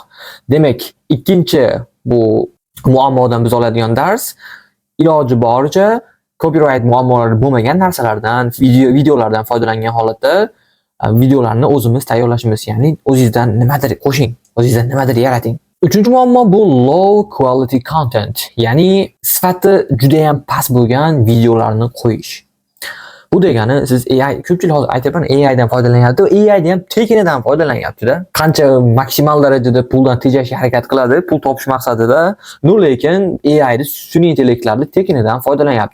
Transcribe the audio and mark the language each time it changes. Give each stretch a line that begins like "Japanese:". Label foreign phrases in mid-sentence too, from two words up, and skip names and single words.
Uzbek: Demak, ikkinchi bu muammodan biz oladigan dars, iloji boricha copyright muammolari bo'lmagan narsalardan, videolardan foydalangan holatda videolarni o'zimiz tayyorlashimiz, ya'ni o'zingizdan nimadir qo'shing, o'zingizdan nimadir yarating. Uchinchi muammo bu
English: low quality content,
Uzbek: ya'ni sifati juda ham past bo'lgan videolarni qo'yish. Bu degani siz AI, ko'pchilik hozir aytayapman, AI dan foydalanyapti, AI dan ham tekinidan foydalanyapti-da. Qancha maksimal darajada puldan tejashga harakat qiladi, pul topish maqsadida, lekin AI da sun'iy intellektlarni tekinidan foydalanyapti.